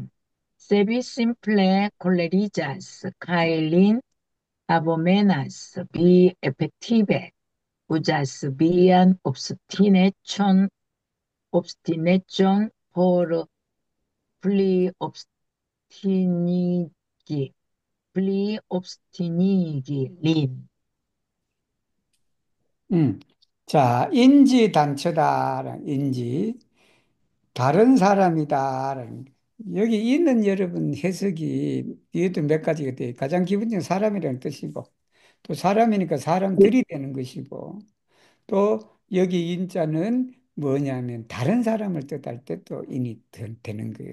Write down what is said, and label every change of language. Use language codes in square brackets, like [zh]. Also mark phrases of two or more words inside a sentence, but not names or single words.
[eo] Se vi simple koleriĝas kaj lin abomenas, vi efektive uzas vian obstineĉon por pli obstinigi, pli obstinigi lin. [ko] 음. 자, 인지 단처다. 인지. 다른 사람이다라는 거. 여기 있는 여러분 해석이 이것도 몇 가지가 돼. 가장 기본적인 사람이라는 뜻이고, 또 사람이니까 사람들이 되는 것이고, 또 여기 인자는 뭐냐면 다른 사람을 뜻할 때 또 인이 되는 거예요.